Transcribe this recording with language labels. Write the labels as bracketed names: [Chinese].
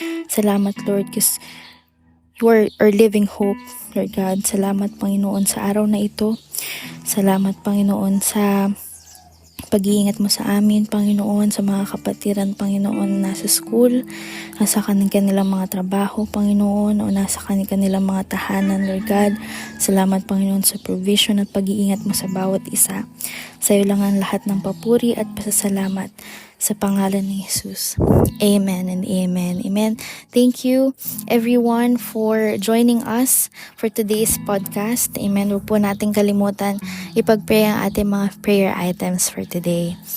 [English] Salamat, Lord, because you are our living hope, Lord God. [Filipino] Salamat, Panginoon, sa araw na ito. Salamat, Panginoon, sa pag-iingat mo sa amin, Panginoon, sa mga kapatiran, Panginoon, nasa school, nasa kanilang mga trabaho, Panginoon, o nasa kanilang mga tahanan, Lord God. Salamat, Panginoon, sa provision at pag-iingat mo sa bawat isa. Sa iyo lang ang lahat ng papuri at pasasalamat sa pangalan ni Jesus. Amen and amen. Amen. [English] Thank you everyone for joining us for today's podcast. Amen. [Filipino] Huwag po natin kalimutan ipag-pray ang ating mga [English] prayer items for today.